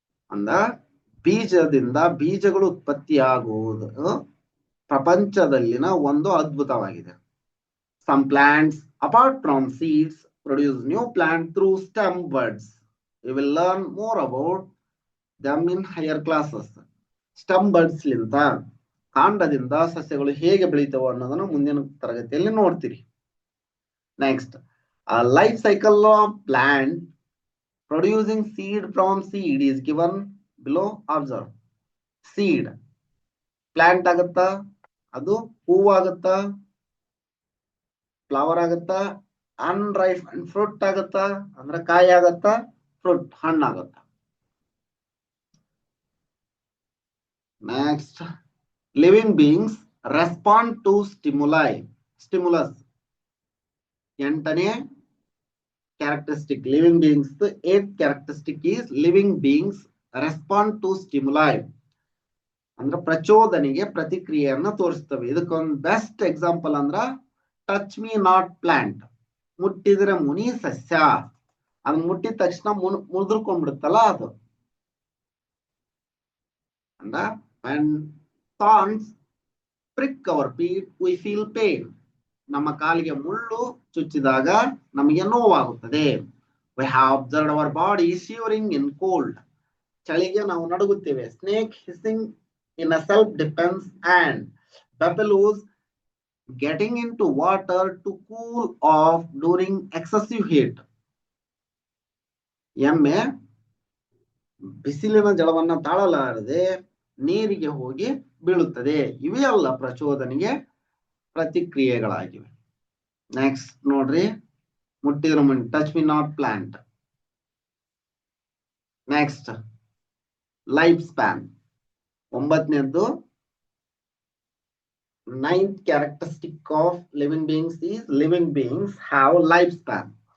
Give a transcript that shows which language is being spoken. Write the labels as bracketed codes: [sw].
[kn] ಅಂದ ಬೀಜದಿಂದ ಬೀಜಗಳು ಉತ್ಪತ್ತಿಯಾಗುವುದು ಪ್ರಪಂಚದಲ್ಲಿನ ಒಂದು ಅದ್ಭುತವಾಗಿದೆ. [en] Some plants apart from seeds produce new plants through stem buds. We will learn more about them in higher classes. Stem buds ಲಿಂತ [kn] ಕಾಂಡದಿಂದ ಸಸ್ಯಗಳು ಹೇಗೆ ಬೆಳೀತವೆ ಅನ್ನೋದನ್ನು ಮುಂದಿನ ತರಗತಿಯಲ್ಲಿ ನೋಡ್ತೀರಿ. [en] Next, life cycle of plant producing seed from seed is given below. Observe. [kn] Seed plant ಆಗುತ್ತಾ, ಅದು ಹೂವು ಆಗುತ್ತಾ, ಫ್ಲವರ್ ಆಗುತ್ತಾ, ಅನ್ರೈಪ್ ಫ್ರೂಟ್ ಆಗುತ್ತಾ, ಅಂದ್ರೆ ಕಾಯಿ ಆಗುತ್ತಾ, fruit ಹಣ್ಣಾಗುತ್ತಾ. [en] Next, living beings respond to stimulus. 8ನೇ characteristic, living beings. The 8th characteristic is living beings respond to stimuli. [kn] ಅಂದ್ರೆ ಪ್ರಚೋದನೆಗೆ ಪ್ರತಿಕ್ರಿಯೆಯನ್ನ ತೋರಿಸ್ತವೆ. ಇದಕ್ಕೊಂದು ಬೆಸ್ಟ್ ಎಕ್ಸಾಂಪಲ್ ಅಂದ್ರ [en] Touch me not plant. [kn] ಮುಟ್ಟಿದ್ರೆ ಮುನಿ ಸಸ್ಯ. ಅದು ಮುಟ್ಟಿದ ತಕ್ಷಣ ಮುದ್ರಕೊಂಡ್ಬಿಡುತ್ತಲ್ಲ ಅದು. [en] ಅಂದ when thorns prick our feet we feel pain. [kn] ನಮ್ಮ ಕಾಲಿಗೆ ಮುಳ್ಳು ಚುಚ್ಚಿದಾಗ ನಮಗೆ ನೋವಾಗುತ್ತದೆ. [en] We have observed our body shivering in cold. [kn] ಚಳಿಗೆ ನಾವು ನಡುಗುತ್ತೇವೆ. [en] Snake hissing in a self defense and buffaloes getting into water to cool off during excessive heat. [kn] ಎಮ್ಮೆ ಬಿಸಿಲಿನ ಜಲವನ್ನ ತಾಳಲಾರದೆ ನೀರಿಗೆ ಹೋಗಿ ಬೀಳುತ್ತದೆ. ಇವೆಲ್ಲ ಪ್ರಚೋದನೆಗೆ ಪ್ರತಿಕ್ರಿಯೆಗಳಾಗಿವೆ. ನೆಕ್ಸ್ಟ್ ನೋಡ್ರಿ, ಮುಟ್ಟಿದ್ರ ಮುನಿ, [en] Touch me not plant. Next, life span. 9ನೇದ್ದು, 9th characteristic of living beings is living beings have life span.